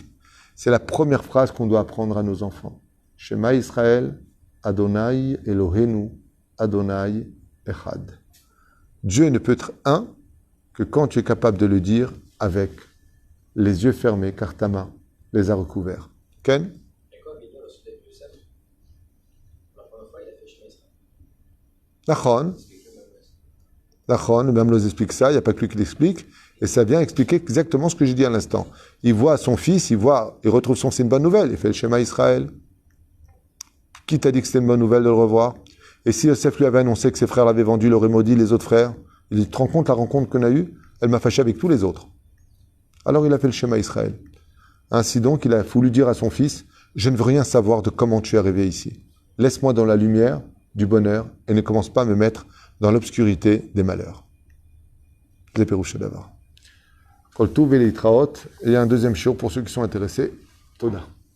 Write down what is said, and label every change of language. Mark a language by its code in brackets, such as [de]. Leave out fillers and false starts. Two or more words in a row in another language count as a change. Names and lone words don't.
[fr] C'est la première phrase qu'on doit apprendre à nos enfants. [he] שמע ישראל ה' אלהינו ה' אחד. [fr] Dieu ne peut être un que quand tu es capable de le dire avec les yeux fermés, car ta main les a recouverts. [he] כן נכון. [fr] Nachon, le même nous explique ça, il n'y a pas que lui qui l'explique, et ça vient expliquer exactement ce que j'ai dit à l'instant. Il voit son fils, il retrouve son, c'est une bonne nouvelle, il fait le [he] שמע ישראל. [fr] Qui t'a dit que c'était une bonne nouvelle de le revoir? Et si Yosef lui avait annoncé que ses frères l'avaient vendu, il aurait maudit les autres frères, il dit, tu te rends compte la rencontre qu'on a eue? Elle m'a fâché avec tous les autres. Alors il a fait le [he] שמע ישראל. [fr] Ainsi donc, il a voulu dire à son fils, je ne veux rien savoir de comment tu es arrivé ici. Laisse-moi dans la lumière du bonheur et ne commence pas à me mettre dans l'obscurité des malheurs. C'est Pérouche d'Avar. [he] כל טוב [fr] et il y a un deuxième shiur pour ceux qui sont intéressés. Toda.